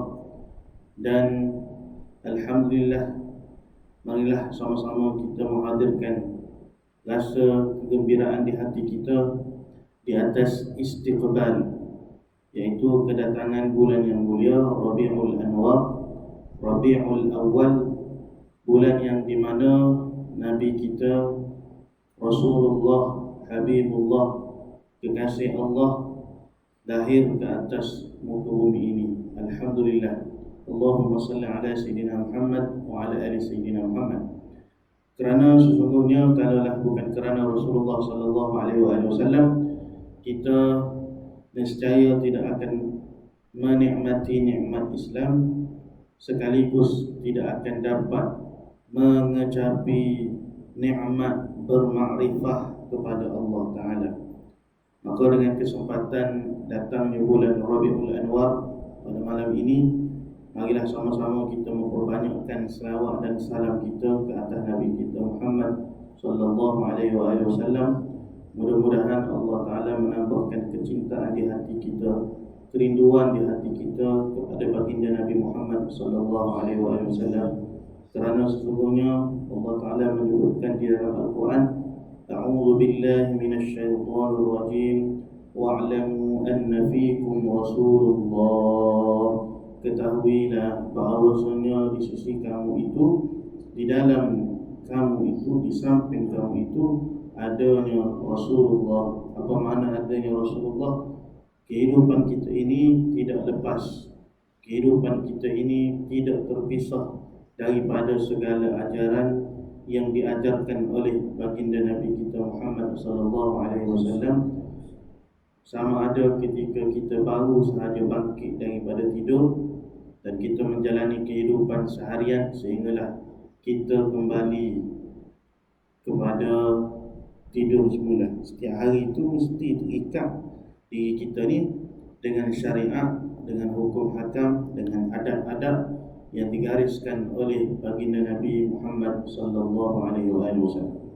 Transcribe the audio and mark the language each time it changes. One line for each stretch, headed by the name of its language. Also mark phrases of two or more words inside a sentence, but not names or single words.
Malay: Dan Alhamdulillah, marilah sama-sama kita menghadirkan rasa kegembiraan di hati kita di atas istiqbal, yaitu kedatangan bulan yang mulia Rabiul Anwar, Rabiul Awal, bulan yang di mana Nabi kita Rasulullah Habibullah, kekasih Allah, lahir ke atas muka bumi ini. Alhamdulillah.
Arabic: اللهم صل على سيدنا محمد وعلى آل سيدنا محمد wa ala ali Sayyidina Muhammad.
Malay: Kerana sesungguhnya kalaulah bukan kerana Rasulullah
Arabic: صلى الله عليه وسلم,
Malay: kita nescaya tidak akan menikmati nikmat Islam, sekaligus tidak akan dapat mengecapi nikmat bermakrifah kepada Allah Ta'ala. Maka dengan kesempatan datangnya bulan Rabiul Anwar pada malam ini, marilah sama-sama kita memperbanyakkan selawat dan salam kita ke atas Nabi kita Muhammad
Arabic: صلى الله عليه وسلم.
Malay: Mudah-mudahan Allah Ta'ala menambahkan kecintaan di hati kita, kerinduan di hati kita kepada baginda Nabi Muhammad
Arabic: صلى الله عليه وسلم.
Malay: Kerana sesungguhnya Allah Ta'ala menyebutkan di dalam Al-Quran,
Arabic: أعوذ بالله من الشيطان الرجيم، واعلموا أن فيكم رسول الله.
Malay: Ketahuilah bahawasanya di sisi kamu itu, di dalam kamu itu, di samping kamu itu adanya Rasulullah. Apa makna adanya Rasulullah? Kehidupan kita ini tidak lepas, kehidupan kita ini tidak terpisah daripada segala ajaran yang diajarkan oleh baginda Nabi kita Muhammad
Arabic: صلى الله عليه وسلم.
Malay: Sama ada ketika kita baru sahaja bangkit daripada tidur dan kita menjalani kehidupan seharian sehinggalah kita kembali kepada tidur semula. Setiap hari itu mesti terikat diri kita ni dengan syariat, dengan hukum hakam, dengan adab-adab yang digariskan oleh baginda Nabi Muhammad
Arabic: صلى الله عليه وسلم.